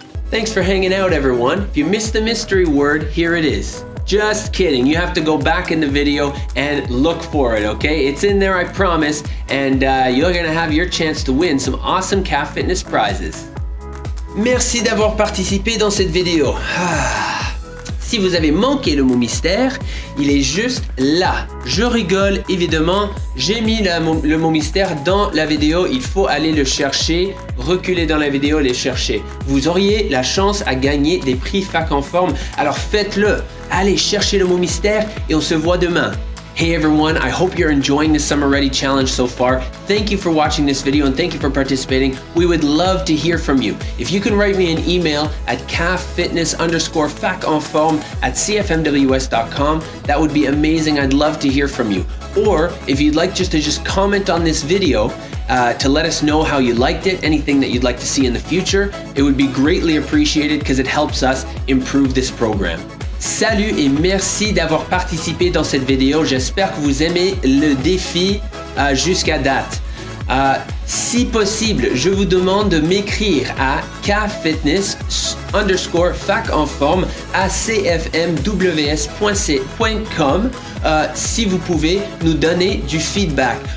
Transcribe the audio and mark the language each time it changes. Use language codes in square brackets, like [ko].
[en] Thanks for hanging out, everyone. If you missed the mystery word, here it is. Just kidding. You have to go back in the video and look for it, okay? It's in there, I promise, and you're gonna have your chance to win some awesome CAF Fitness prizes. [fr] Merci d'avoir participé dans cette vidéo. Si vous avez manqué le mot mystère, il est juste là. Je rigole, évidemment. J'ai mis le mot mystère dans la vidéo. Il faut aller le chercher, reculer dans la vidéo, les chercher. Vous auriez la chance à gagner des prix FAC en forme. Alors faites-le. Allez chercher le mot mystère et on se voit demain. [en] Hey everyone, I hope you're enjoying the Summer Ready Challenge so far. Thank you for watching this video and thank you for participating. We would love to hear from you. If you can write me an email at caffitness_facenforme@cfmws.com, that would be amazing. I'd love to hear from you. Or if you'd like just to comment on this video to let us know how you liked it, anything that you'd like to see in the future, it would be greatly appreciated because it helps us improve this program. [fr] Salut et merci d'avoir participé dans cette vidéo. J'espère que vous aimez le défi jusqu'à date. Si possible, je vous demande de m'écrire à caffitness_facenforme@cfmws.com si vous pouvez nous donner du feedback.